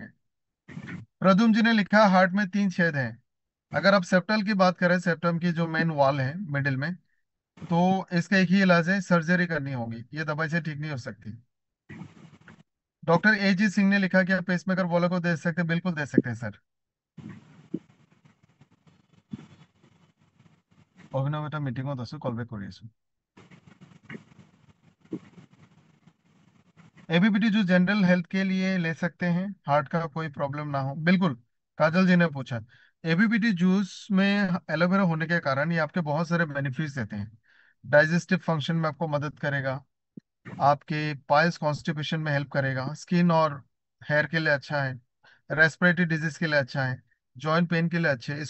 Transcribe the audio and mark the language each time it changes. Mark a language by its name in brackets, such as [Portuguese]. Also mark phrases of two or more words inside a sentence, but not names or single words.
[Hindi] प्रदुम जी ने लिखा हार्ट में 3 छेद हैं, अगर आप सेप्टल की बात करें, सेप्टम की जो [English] main wall [Hindi] है मिडिल में, तो इसका एक ही इलाज है, सर्जरी करनी होगी, ये दवाई से ठीक नहीं हो सकती। डॉक्टर ए जी सिंह ने लिखा कि आप पेसमेकर वालों को दे सकते हैं, बिल्कुल दे सकते हैं सर। [Assamese] অভিনব এটা মিটিঙত আছো, [English] call back [Assamese] কৰি আছো। [Hindi] एबीपीटी जो [English] general health [Hindi] के लिए ले सकते हैं, हार्ट का कोई प्रॉब्लम ना हो, बिल्कुल। काजल जी ने पूछा एबीपीटी जूस में एलोवेरा होने के कारण ये आपके बहुत सारे बेनिफिट्स देते हैं। [English] digestive function [Hindi] में आपको मदद करेगा, आपके [English] piles constipation [Hindi] में हेल्प करेगा, स्किन और हेयर के लिए अच्छा है, [English] respiratory disease [Hindi] के लिए अच्छा है, [English] joint pain [Hindi] के लिए अच्छे है।